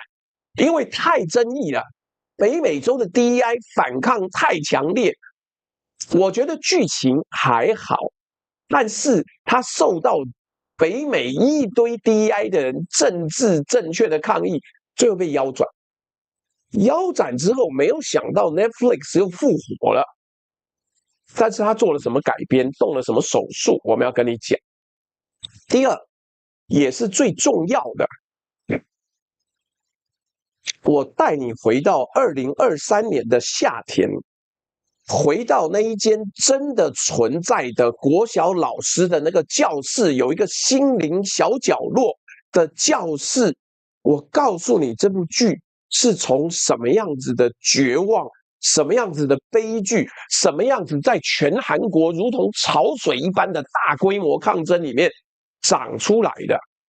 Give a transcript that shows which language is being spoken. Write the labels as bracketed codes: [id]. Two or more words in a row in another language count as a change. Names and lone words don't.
[zh] 因為太爭議了，北美洲的 DEI 反抗太強烈，我覺得劇情還好，但是它受到北美一堆 DEI 的人政治正確的抗議，最後被腰斬。腰斬之後，沒有想到 Netflix 又復活了，但是他做了什麼改編，動了什麼手術，我們要跟你講。第二，也是最重要的。我帶你回到2023年的夏天，回到那一間真的存在的國小老師的那個教室，有一個心靈小角落的教室。我告訴你，這部劇是從什麼樣子的絕望，什麼樣子的悲劇，什麼樣子在全韓國如同潮水一般的大規模抗爭裡面長出來的。